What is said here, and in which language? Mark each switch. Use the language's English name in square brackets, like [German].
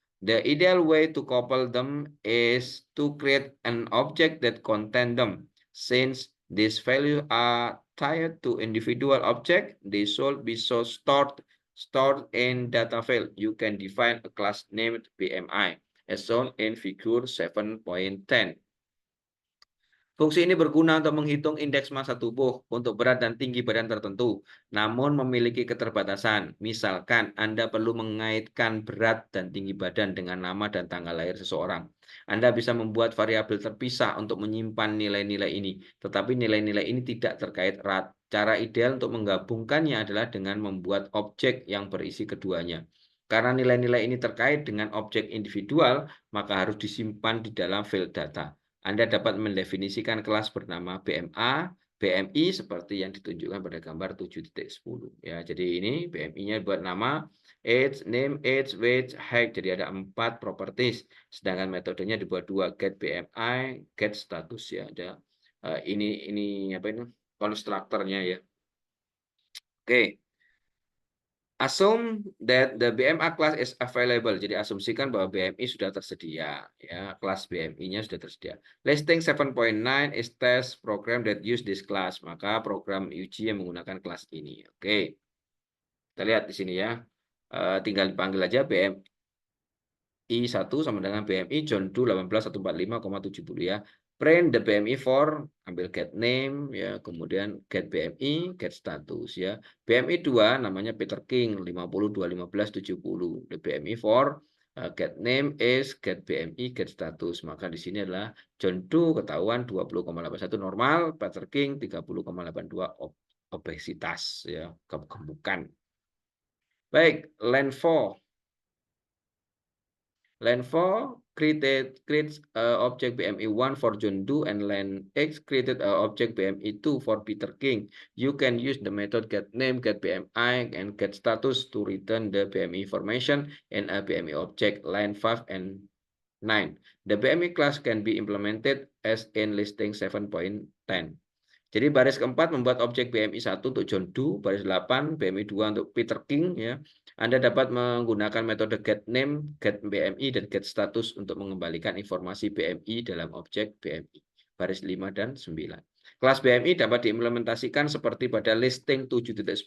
[English] The ideal way to couple them is to create an object that contains them. Since these values are tied to individual objects, they should be stored in data file. You can define a class named BMI. As shown in figure 7.10. [Indonesian] Fungsi ini berguna untuk menghitung indeks massa tubuh untuk berat dan tinggi badan tertentu, namun memiliki keterbatasan. Misalkan Anda perlu mengaitkan berat dan tinggi badan dengan nama dan tanggal lahir seseorang. Anda bisa membuat variabel terpisah untuk menyimpan nilai-nilai ini, tetapi nilai-nilai ini tidak terkait erat. Cara ideal untuk menggabungkannya adalah dengan membuat objek yang berisi keduanya. Karena nilai-nilai ini terkait dengan objek individual, maka harus disimpan di dalam file data. Anda dapat mendefinisikan kelas bernama BMA, BMI seperti yang ditunjukkan pada gambar 7.10. Ya, jadi ini BMI-nya buat nama, age, name, age, weight, height. Jadi ada 4 properties. Sedangkan metodenya dibuat 2, get BMI, get status ya. Ada ini apa ini? Konstruktornya ya. Oke. [English] Assume that the BMI class is available. [Indonesian] Jadi asumsikan bahwa BMI sudah tersedia. Ya, kelas BMI-nya sudah tersedia. [English] Listing 7.9 is test program that use this class. [Indonesian] Maka program uji yang menggunakan kelas ini. Oke. Kita lihat di sini ya. Tinggal dipanggil aja BMI 1 sama dengan BMI John Doe 18145,70 ya. [English] Print the BMI for, [Indonesian] ambil get name ya, kemudian get BMI, get status ya. BMI 2 namanya Peter King 521570. [English] The BMI for get name is get BMI, get status. [Indonesian] Maka di sini adalah John Doe ketahuan 20,81 normal, Peter King 30,82 obesitas ya, kegemukan. Baik, line 4. [English] Line 4 creates object BMI1 for John Doe, and line X created object BMI2 for Peter King. You can use the method get name, get BMI, and get status to return the BMI information in a BMI object. Line 5 and 9. The BMI class can be implemented as in listing 7.10. [Indonesian] Jadi baris keempat membuat objek BMI 1 untuk John Doe, baris 8 BMI 2 untuk Peter King ya. Anda dapat menggunakan metode get name, get BMI dan get status untuk mengembalikan informasi BMI dalam objek BMI. Baris 5 dan 9. Kelas BMI dapat diimplementasikan seperti pada listing 7.10.